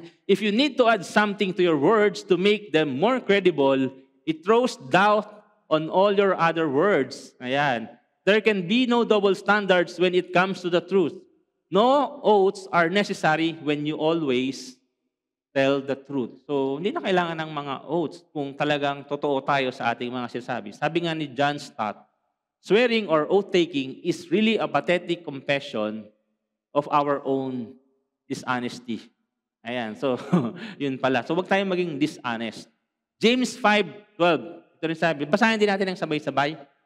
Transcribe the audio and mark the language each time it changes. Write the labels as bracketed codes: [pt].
[en] If you need to add something to your words to make them more credible, it throws doubt on all your other words. [tl] Ayan. [en] There can be no double standards when it comes to the truth. No oaths are necessary when you always tell the truth. [tl] So, hindi na kailangan ng mga oaths kung talagang totoo tayo sa ating mga sinasabi. Sabi nga ni [en] John Stott, swearing or oath-taking is really a pathetic confession of our own dishonesty. [tl] Ayan, so, yun pala. So, wag tayong maging dishonest. James 5:12, ito rin sabi, basahin din natin ng sabay-sabay.